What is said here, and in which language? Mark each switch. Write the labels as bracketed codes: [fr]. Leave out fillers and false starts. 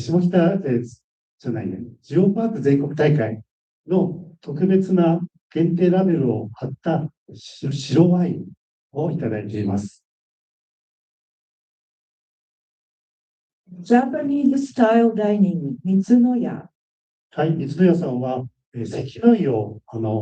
[ja] 下北、じゃないね、ジオパーク全国大会の特別な限定ラベルを貼った白ワインをいただいています。 [en] Japanese style dining 三つの屋。 [ja] はい、三つの屋さんは、関の井を平